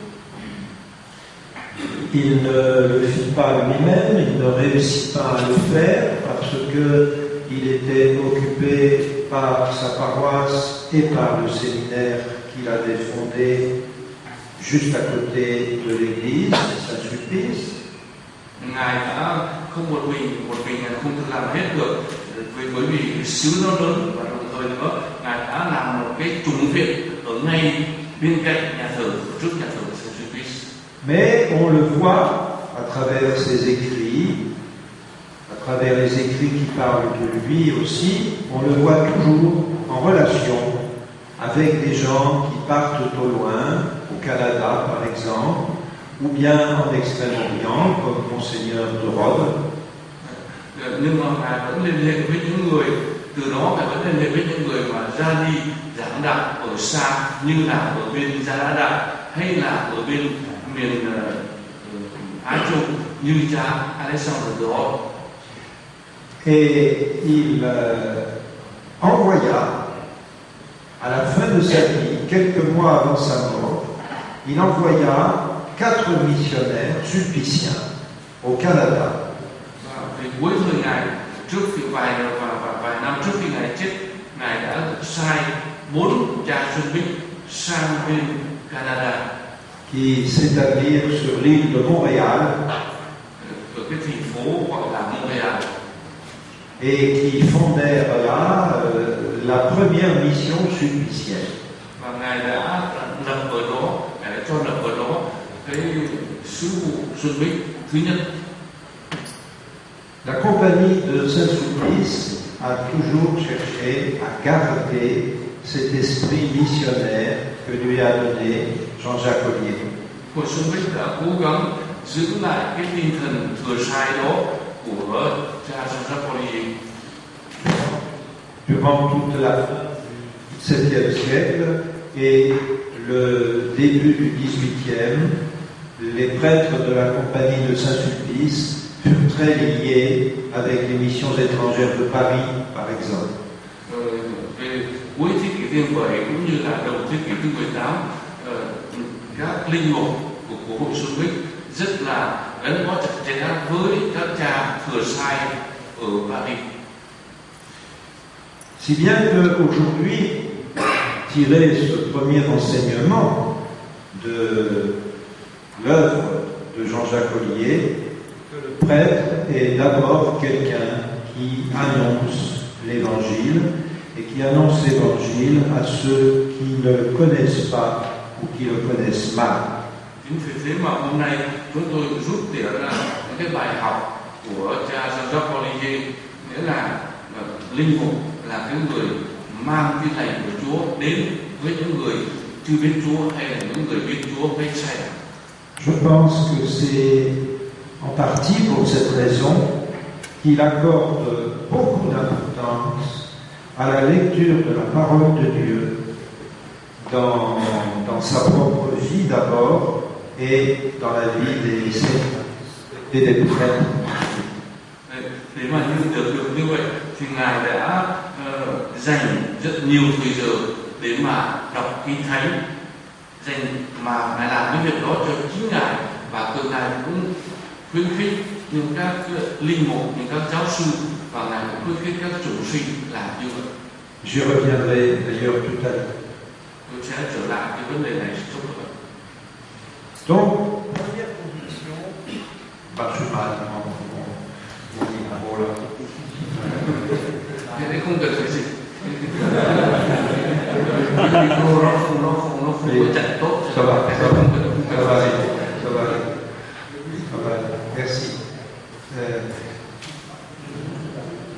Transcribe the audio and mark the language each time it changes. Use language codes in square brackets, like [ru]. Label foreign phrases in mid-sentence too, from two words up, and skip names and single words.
[fr] Il ne le fit pas lui-même, il ne réussit pas à le faire parce qu'il était occupé par sa paroisse et par le séminaire qu'il avait fondé juste à côté de l'église, Saint-Sulpice. [vi] Ngài đã không một mình Ngài không thể làm hết được, bởi vì cái xứ nó lớn và đồng thời nữa Ngài đã làm một cái chủng viện ở ngay bên cạnh nhà thờ, trước nhà thờ Saint-Sulpice. [fr] Mais on le voit à travers ses écrits, à travers les écrits qui parlent de lui aussi, on le voit toujours en relation avec des gens qui partent au loin, au Canada par exemple, ou bien en Extrême-Orient, comme Monseigneur de Rhodes. [vi] Nhưng mà Ngài vẫn liên hệ với những người, từ đó Ngài vẫn liên hệ với những người mà ra đi giảng đạo ở xa, như là ở bên Gia Đà hay là ở bên miền Á Châu như cha Alexandre de Rhodes. [fr] Et il envoya, à la fin de sa vie, quelques mois avant sa mort, il envoya 4 missionnaires sulpiciens au Canada. [vi] Thì cuối thời Ngài, trước khi vài năm trước khi Ngài chết, Ngài đã sai 4 cha xuân binh sang bên Canada, [fr] Qui s'établirent sur l'île de Montréal [vi] ở cái thành phố gọi là Montréal, [fr] et qui fondèrent là la première mission sulpicienne. [vi] và Ngài đã lập ở đó, Ngài đã cho lập ở đó cái sứ vụ xuân binh thứ nhất. [fr] La compagnie de Saint-Sulpice a toujours cherché à garder cet esprit missionnaire que lui a donné Jean-Jacques Ollier. [vi] Hội xuân binh đã cố gắng giữ lại cái tinh thần thừa sai đó của cha Jean-Jacques Ollier. [fr] Durant toute la fin du XVIIe siècle et le début du XVIIIe, les prêtres de la compagnie de Saint-Sulpice furent très liés avec les missions étrangères de Paris, par exemple. [vi] Về cuối thế kỷ thứ 17 cũng như là đầu thế kỷ thứ 18, các linh mục của Hội Xuân Bích rất là gắn bó chặt chẽ với các cha thừa sai ở Paris. [fr] Si bien qu'aujourd'hui, tirer ce premier enseignement de l'œuvre de Jean-Jacques Ollier, que le prêtre est d'abord quelqu'un qui annonce l'Évangile et qui annonce l'Évangile à ceux qui ne le connaissent pas ou qui le connaissent mal. [vi] Chính vì thế mà hôm nay chúng tôi rút tỉa ra những cái bài học của cha Jean-Jacques Ollier, nghĩa là linh mục là cái người mang tin lành của Chúa đến với những người chưa biết Chúa hay là những người biết Chúa cách sai. [fr] Je pense que c'est en partie pour cette raison qu'il accorde beaucoup d'importance à la lecture de la parole de Dieu dans sa propre vie d'abord et dans la vie des saints et des prêtres. [vi] Để mà được như vậy thì Ngài đã dành rất nhiều thời giờ để mà đọc Kinh Thánh, mà Ngài làm cái việc đó cho chính Ngài, và từ Ngài cũng khuyến khích những các linh mục, những các giáo sư, và Ngài cũng khuyến khích các chủ sinh làm như vậy. [fr] J'y reviendrai d'ailleurs tout à l'heure. [vi] Tôi sẽ trở lại cái vấn đề này trong các bạn. [fr] Donc, première condition, je suis mal mon là. [vi] Thế đấy không cần phải dịch. Micro nó không có chặt tốt. [fr] Ça va, ça va aller. Merci.